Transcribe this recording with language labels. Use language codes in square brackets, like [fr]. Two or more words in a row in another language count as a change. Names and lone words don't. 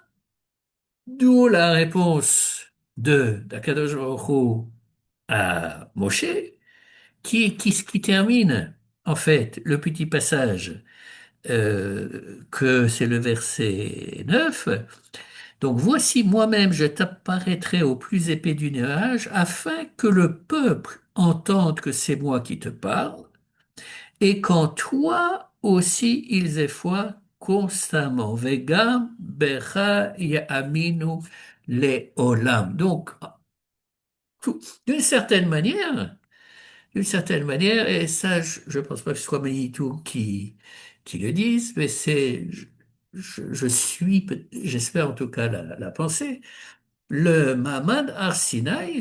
[fr] D'où la réponse d' [he] הקדוש ברוך הוא [fr] à Moshe, qui termine en fait le petit passage que c'est le verset 9. Donc voici moi-même, je t'apparaîtrai au plus épais du nuage, afin que le peuple entende que c'est moi qui te parle, et qu'en toi aussi ils aient foi constamment. [he] וגם בך יאמינו לעולם. [fr] Donc, d'une certaine manière, et ça, je pense pas que ce soit Manitou qui le dise, mais je suis, j'espère en tout cas la pensée, le [he] מעמד הר סיני